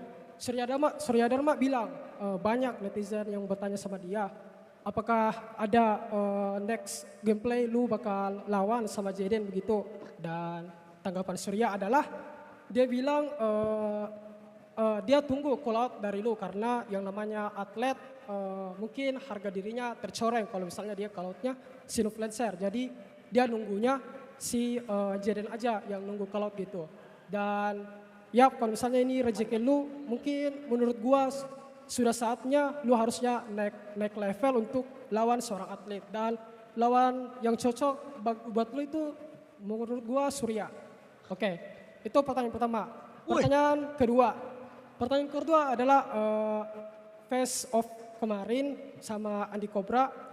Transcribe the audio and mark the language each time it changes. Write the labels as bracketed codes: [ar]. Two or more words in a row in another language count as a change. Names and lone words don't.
[id] Surya Dharma bilang banyak netizen yang bertanya sama dia, apakah ada [en] next gameplay [id] lu bakal lawan sama Jaden begitu. Dan tanggapan Surya adalah dia bilang dia tunggu [en] call out [id] dari lu karena yang namanya atlet mungkin harga dirinya tercoreng kalau misalnya dia [en] call outnya [id] si influencer. Jadi dia nunggunya si Jaden aja yang nunggu [en] call out [id] gitu. Dan ya kalau misalnya ini rezeki lu, mungkin menurut gua sudah saatnya lu harusnya naik level untuk lawan seorang atlet. Dan lawan yang cocok buat lu itu menurut gua Surya. Oke, itu pertanyaan pertama. Pertanyaan kedua adalah [en] face off [id] kemarin sama Andi Cobra.